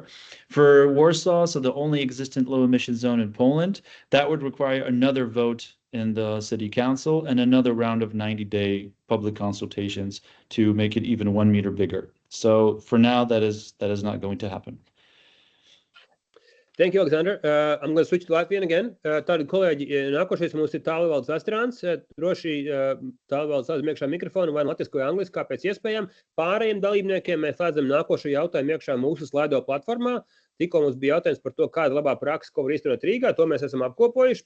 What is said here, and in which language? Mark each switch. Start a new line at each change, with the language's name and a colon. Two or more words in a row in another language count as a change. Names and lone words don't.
English: For Warsaw, so the only existent low emission zone in Poland, that would require another vote in the city council and another round of 90-day public consultations to make it even 1 meter bigger. So for now, that is not going to happen. Thank you, Alexander. I'm going to switch to Latvian again.
Latvian: Tātad, kolēģi, nākošais mums ir tālvaldes Astrāns. Droši tālvaldes slēdz iekšā mikrofonu vai latvisko vai angliski, kā pēc iespējām. Pārējiem dalībniekiem mēs slēdzam nākošo jautājumu iekšā mūsu slaido platformā. Tikko mums bija jautājums par to, kāda labā praksa, ko var īstenot Rīgā. To mēs esam apkopojuši.